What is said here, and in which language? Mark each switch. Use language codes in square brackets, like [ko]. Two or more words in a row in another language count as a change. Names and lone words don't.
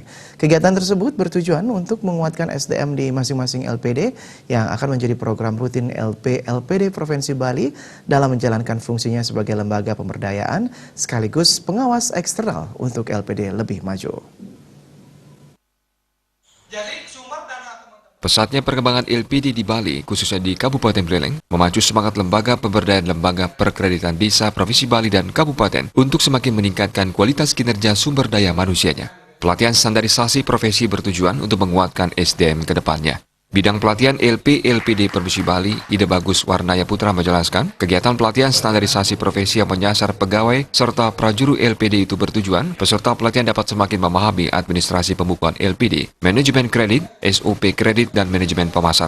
[id] Kegiatan tersebut bertujuan untuk menguatkan SDM di masing-masing LPD yang akan menjadi program rutin LPD Provinsi Bali dalam menjalankan fungsinya sebagai lembaga pemberdayaan sekaligus pengawas eksternal untuk LPD lebih maju. Pesatnya perkembangan LPD di Bali, khususnya di Kabupaten Buleleng, memacu semangat lembaga pemberdayaan lembaga perkreditan desa Provinsi Bali dan Kabupaten untuk semakin meningkatkan kualitas kinerja sumber daya manusianya. Pelatihan standarisasi profesi bertujuan untuk menguatkan SDM ke depannya. Bidang pelatihan LPD Provinsi Bali, Ide Bagus Warnaya Putra menjelaskan, kegiatan pelatihan standarisasi profesi yang menyasar pegawai serta prajuru LPD itu bertujuan peserta pelatihan dapat semakin memahami administrasi pembukuan LPD, manajemen kredit, SOP kredit, dan manajemen pemasaran.